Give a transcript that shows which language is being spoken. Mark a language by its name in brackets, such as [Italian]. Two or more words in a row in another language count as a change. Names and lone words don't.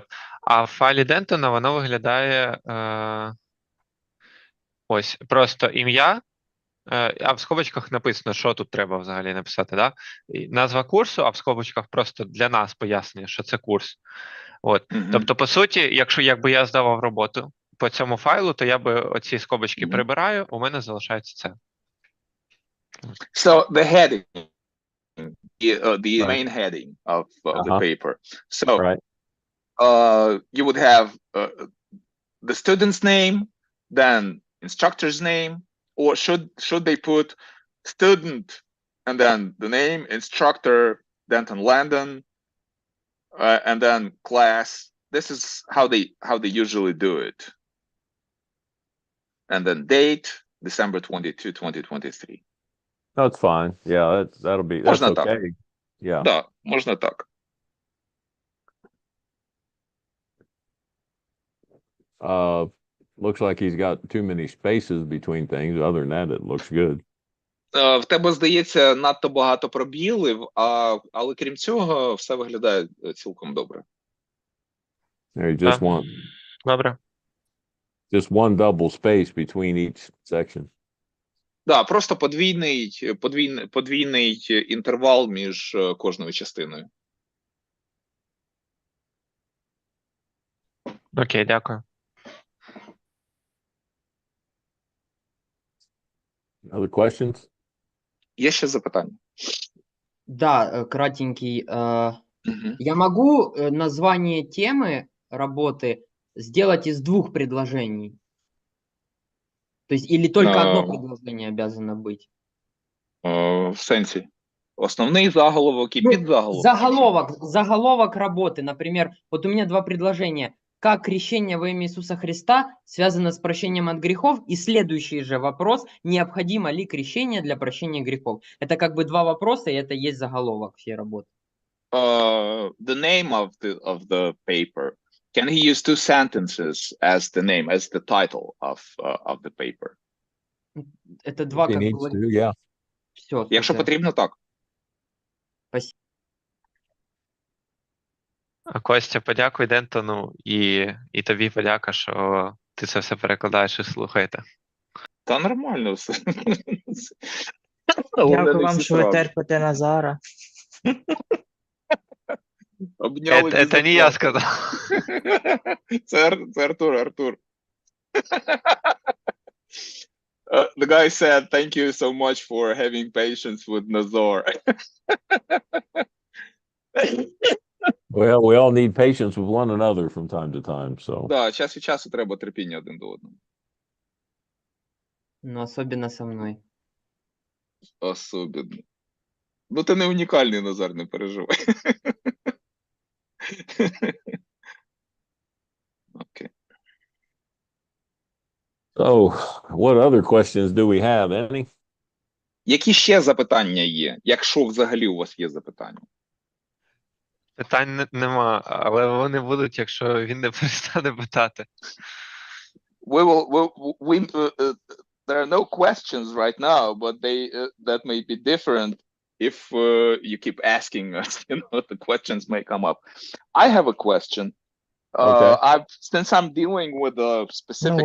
[Ukrainian] А в файлі Дентона воно виглядає ось просто ім'я, а в скобочках написано, що тут треба взагалі написати. [Russian] Да? [Ukrainian] І назва курсу, а в скобочках просто для нас пояснення, що це курс. От. Угу. Тобто, по суті, якби я здавав роботу по цьому файлу, то я би оці скобочки прибираю, у мене залишається це. [English] So the heading, the Right. main heading of the Uh-huh. paper. So Right. you would have the student's name, then instructor's name, or should they put student and then the name, instructor, Denton Landon, and then class. This is how they usually do it. And then date, December 22, 2023. That's fine. Yeah, that'll be, that's [Ukrainian] Можна так. [English] okay. Yeah. [Ukrainian] Да, можна так. [English] Looks like he's got too many spaces between things. Other than that, it looks good. [Ukrainian] В тебе, здається, надто багато пробілів, але крім цього, все виглядає цілком добре. [English] There you just [Ukrainian] Так. [English] want [Ukrainian] Добре. [English] just one double space between each section. [Ukrainian] Да, просто подвійний інтервал між кожною частиною. Окей, дякую. [English] Other questions? [Ukrainian] Є ще запитання? [Russian] Да, кратенький. Угу. Я могу название темы работы сделать из 2 предложений? То есть или только одно предложение обязано быть? [Ukrainian] В сенсі. Основний заголовок і Ну, підзаголовок. [Russian] Заголовок работы, например, вот у меня 2 предложения. Как крещение во имя Иисуса Христа связано с прощением от грехов? И следующий же вопрос, необходимо ли крещение для прощения грехов? Это как бы 2 вопроса, и это есть заголовок всей работы. [English] The name of the paper. Can he use 2 sentences as the name, as the title of the paper? [Russian] Это 2 [English] If he [Russian] как [English] needs [Russian] бы... [English] to, yeah. [Russian] Все, [Ukrainian] Якщо потрібно, так. А Костя, подякуй Дентону і тобі подяка, що ти це все перекладаєш і слухаєте. Та нормально все. Дякую вам, що ви терпите Назара. [Russian] Обняли Это не я сказал. [Ukrainian] Це Артур. [English] The guy said, "Thank you so much for having patience with Nazar." Well, we all need patience with one another from time to time. So [Ukrainian] Да, час від часу треба терпіння один до одного. Ну, [Russian] особенно со мной. Особенно. [Ukrainian] Ну, ти не унікальний, Назар, не переживай. Окей. [English] So, what other questions do we have? Any? [Ukrainian] Які ще запитання є? Якщо взагалі у вас є запитання? Питань нема, але вони будуть, якщо він не перестане питати. [English] There are no questions right now, but that may be different if you keep asking us. The questions may come up. I have a question. Okay. Since I'm dealing with a specific